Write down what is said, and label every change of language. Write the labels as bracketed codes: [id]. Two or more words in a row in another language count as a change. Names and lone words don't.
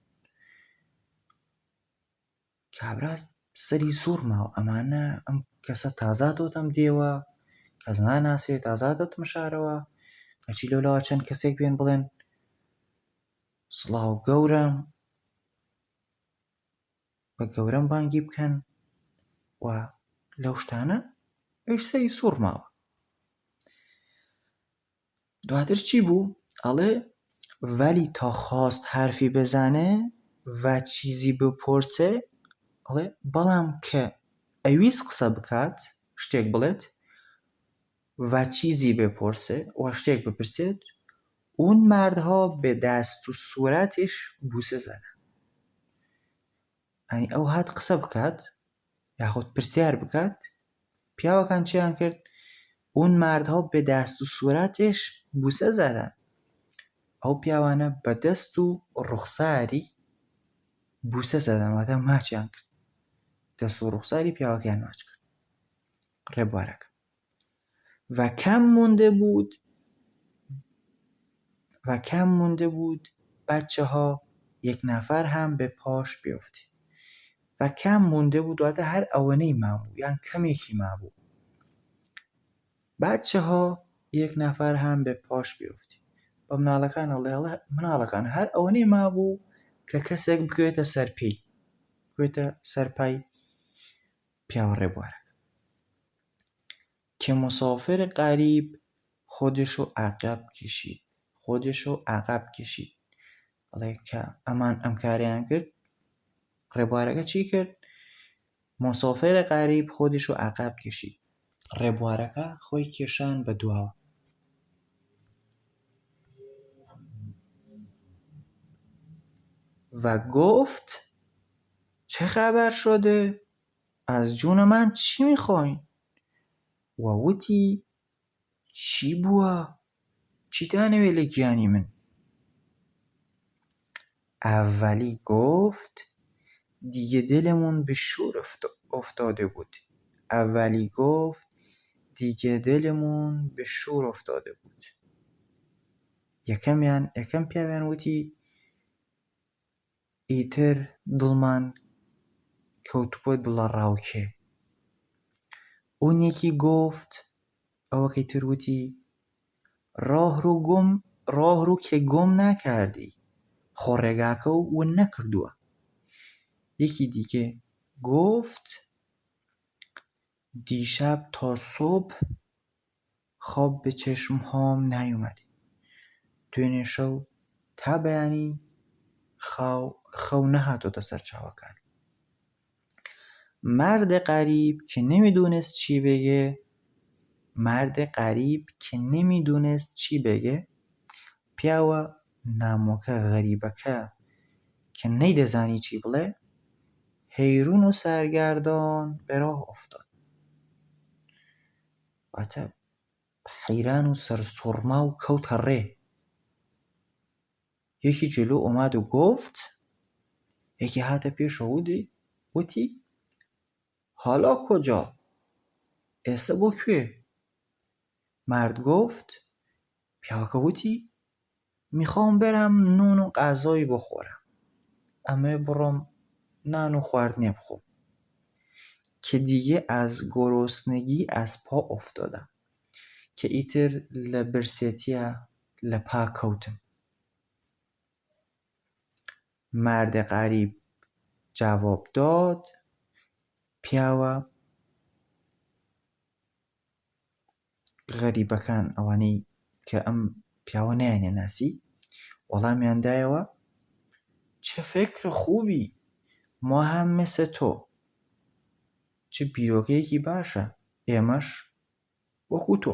[ckb] کابرا سەری سوور ماوە، ئەمانە ئەم کەسە تازاتۆتەم دێوە، کەس ناناسێت تازاتەتم شارەوە، کەچی لەولاوە چەند کەسێک بێن بڵێن سڵاو گەورم، بە گەورەم بانگی بکەن و لەو شتانە ئەویش سەری سوور ماوە. دواتر چی بوو؟ [fa] ئەڵێ ولی تا خواست حرفی بزنه و چیزی بپرسه، [ckb] ئەڵێ بەڵام کە ئەویست قسە بکات، شتێک بڵێت و [fa] چیزی بپرسه [ckb] و شتێک بپرسێت، [fa] اون مردها به دست و صورتش بوسه زدن. [ckb] یعنی ئەو هات قسە بکات یاخود پرسیار بکات، پیاوەکان چیان کرد؟ [fa] اون مردها به دست و صورتش بوسه زدن. [ckb] ئەو پیاوانە بە دەست و ڕوخساری [fa] بوسە زەدەن، [ckb] واتە ماچیان کرد، دەست و ڕوخساری پیاوەکەیان ماچ کرد. [fa] ڕێبوارەکە و کم مونده بود بچه ها یک نفر هم به پاش بیفته. [ckb] و [fa] کم مونده بود [ckb] واتە هەر ئەوەنەی مابوو یان کەمێکی مابوو. [fa] بچه ها یک نفر هم به پاش بیفته. [ckb] بە مناڵەکان ئەڵێ مناڵەکان هەر ئەوەنەی مابوو کە کەسێک بکوێتە سەرپێی، بکوێتە سەرپای پیاوە ڕێبوارەکە. [fa] که مسافر غریب خودشو عقب کشید. [ckb] ئەڵێ کە ئەمان ئەم کاریان کرد، ڕێبوارەکە چی کرد؟ [fa] مسافر غریب خودشو عقب کشید. [ckb] ڕێبوارەکە خۆی کێشان بە دواوە. [fa] و گفت چه خبر شده؟ از جون من چی میخواین؟ و [ckb] وتی چی بووە؟ چی دانەوێ لە گیانی من؟ [fa] اولی گفت دیگه دلمون به شور افتاده بود. [ckb] یەکەم پیاویان وتی ئیتر دڵمان کەوتووە دڵە ڕاوکێ. [fa] اون یکی گفت، [ckb] ئەوەکەی تر وتی [fa] راه رو که گم نکردی، [ckb] خۆڕێگاکە و ون نەکردووە. [fa] یکی دیگه گفت دیشب تا صبح خواب به چشم هام نیومده. [ckb] دوێنێ شەو تا بەیانی خەو نەهاتۆتە سەر چاوەکان. [fa] مرد غریب که نمیدونست چی بگه، [ckb] پیاوە نامۆکە غەریبەکە کە نەیدەزانی چی بڵێ، [fa] حیرون و سرگردان به راه افتاد. [ckb] واتە حەیران و سەرسوڕما و کەوتە ڕێ. [fa] یەکی جلو ئۆماد و گفت، [ckb] یەکی هاتە پێشەوە وتی [fa] حالا کجا؟ [ckb] ئێستا بۆ کوێ؟ [fa] مرد گفت، [ckb] پیاوەکە وتی [fa] میخوام برم نون و غذایی بخورم، [ckb] ئەمێ بڕۆم نان و خواردنێ بخۆم. [fa] که دیگه از گرسنگی از پا افتادم [ckb] که ئیتر لە برسێتیە لە پا کەوتم. [fa] مردە غەریب جواب داد، [ckb] پیاوە غەریبەکان ئەوانەی کە ئەم پیاوە نەیانێ ناسی وەڵامیان دایەوە، [fa] چه فکر خوبی، ما هم مثل تۆ، [ckb] چه بیرۆکەیەکی باشە، ئێمەش وەکو تۆ.